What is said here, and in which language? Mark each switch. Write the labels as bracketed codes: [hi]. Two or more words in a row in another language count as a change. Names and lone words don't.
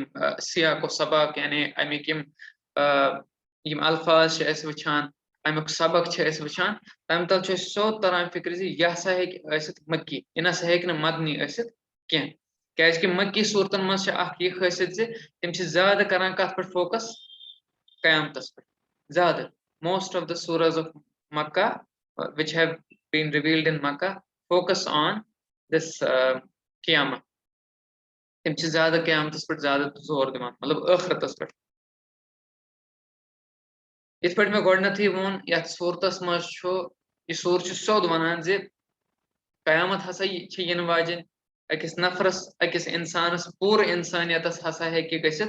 [ks] سیاق و سباق یعنی امیِکۍ یِم الفاظ چھِ أسۍ وٕچھان امیُک سبق چھِ أسۍ وٕچھان تمہِ تل چھُ اَسہِ سیوٚد تران فِکرِ زِ یہِ ہسا ہیٚکہِ ٲسِتھ مکی یہِ نسا ہیٚکہِ نہٕ مدنی ٲسِتھ کینٛہہ کیٛازِکہِ مکی صوٗرتن منٛز چھِ اکھ یہِ خٲصیت زِ تِم چھِ زیادٕ کران کتھ پٮ۪ٹھ فوکس قیامتس پٮ۪ٹھ زیادٕ [en] most of the surahs of Makkah which have been revealed in Makkah focus on this [ks] قیامہ تِم چھِ زیادٕ قیامتس پٮ۪ٹھ زیادٕ زور دِوان مطلب ٲخرتس پٮ۪ٹھ یِتھ پٲٹھۍ مےٚ گۄڈٕنیتھٕے ووٚن یتھ صوٗرتس منٛز چھُ یہِ سورٕ چھُ سیوٚد ونان زِ قیامت ہسا چھِ یِنہٕ واجیٚنۍ أکِس نفرس أکِس انسانس پوٗرٕ انسانیتس ہسا ہیٚکہِ گٔژھِتھ